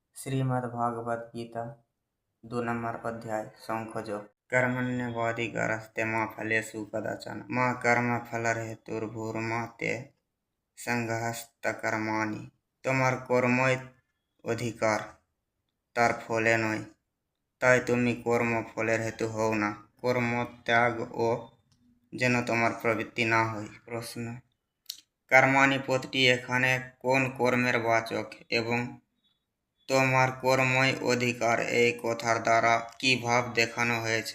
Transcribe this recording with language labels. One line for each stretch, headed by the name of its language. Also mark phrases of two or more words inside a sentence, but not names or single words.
Bangla: শ্রীমদ্ভাগবত গীতা 2 নম্বর অধ্যায় শঙ্খযোগ।
Sanskrit: कर्मण्येवाधिकारस्ते मा फलेषु कदाचन मा कर्मफलर हेतुर्भूर्मा ते संगहस्तकर्माणि।
Bangla: তোমার কর্মই অধিকার, তার ফলে নয়, তাই তুমি কর্ম ফলের হেতু হও না। কর্ম ত্যাগ ও যেন তোমার প্রবৃত্তি না হয়। প্রশ্ন: কর্মাণি পদটি এখানে কোন কর্মের বাচক এবং তোমার কর্মই অধিকার এই কথার দ্বারা কি ভাব দেখানো হয়েছে?